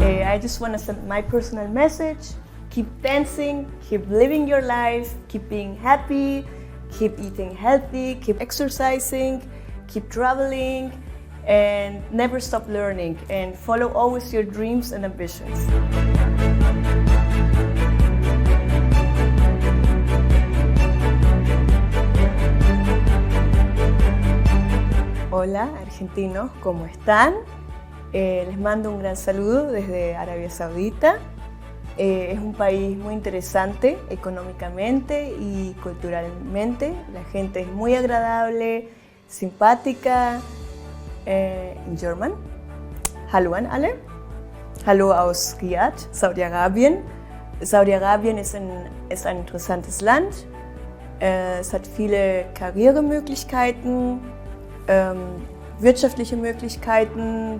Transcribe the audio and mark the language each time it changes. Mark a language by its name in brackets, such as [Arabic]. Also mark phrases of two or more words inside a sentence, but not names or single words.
[English] I just want to send my personal message. Keep dancing, keep living your life, keep being happy, keep eating healthy, keep exercising, keep traveling, and never stop learning, and follow always your dreams and ambitions. [Spanish] Hola argentinos, ¿cómo están? Les mando un gran saludo desde Arabia Saudita. Es un país muy interesante económicamente y culturalmente. La gente es muy agradable, simpática. [English] In German. [German] Hallo an alle. Hallo aus Riyadh, Saudi-Arabien. Saudi-Arabien ist ein interessantes Land. Es hat viele Karrieremöglichkeiten, wirtschaftliche Möglichkeiten.